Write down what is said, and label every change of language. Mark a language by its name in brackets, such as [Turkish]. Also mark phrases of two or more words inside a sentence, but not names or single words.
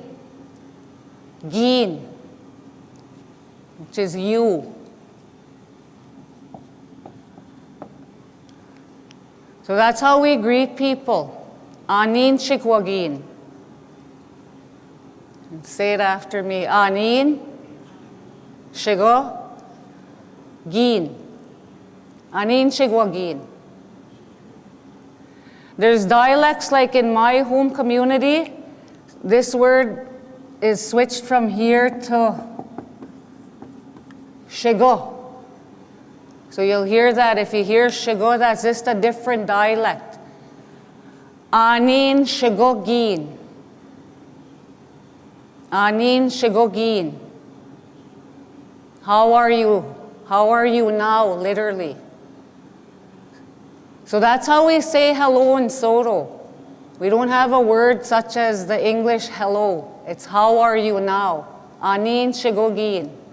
[English] Gin, which is you. So that's how we greet people. [Western Ojibwa] Anin shikwagin. [English] Say it after me. [Western Ojibwa] Anin shigo gin. Anin shigwagin. [English] There's dialects like in my home community. This word is switched from here to shigo. So you'll hear that. If you hear shigo, that's just a different dialect. [Western Ojibwa] Anin shigogin. Anin shigogin. [English] How are you? How are you now, literally? So that's how we say hello in Saulteaux. We don't have a word such as the English hello. It's how are you now? [Western Ojibwa] Anin shigogin.